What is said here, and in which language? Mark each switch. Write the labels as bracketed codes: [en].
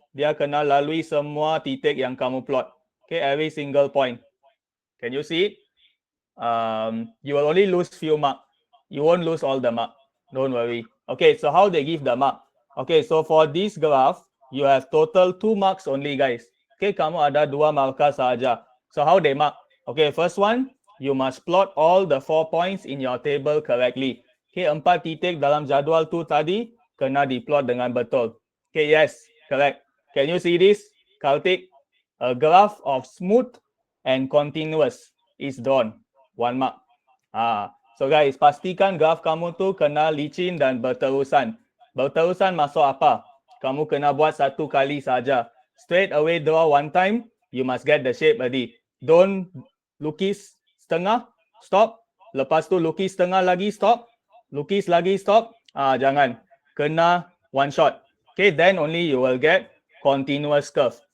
[ms] Dia kena lalui semua titik yang kamu plot. Okay, [en] every single point. Can you see it? You will only lose few mark. You won't lose all the mark. Don't worry. Okay, so how they give the mark? Okay, so for this graph, you have total 2 marks only guys. [ms] Okay, kamu ada 2 markah saja. [en] So how they mark? Okay, first one, you must plot all the 4 points in your table correctly. [ms] Okay, 4 titik dalam jadual tu tadi kena diplot dengan betul. [en] Okay, yes, correct. Can you see this, Kartik? A graph of smooth and continuous is drawn. [ms] 1 mark. So guys, pastikan graf kamu tu kena licin dan berterusan. Berterusan maksud apa? Kamu kena buat satu kali saja. [en] Straight away draw one time, you must get the shape already. Don't [ms] lukis setengah, [en] stop. [ms] Lepas tu lukis setengah lagi, stop. Lukis lagi, stop. Jangan. [en] Kena one shot. Okay, then only you will get continuous curve.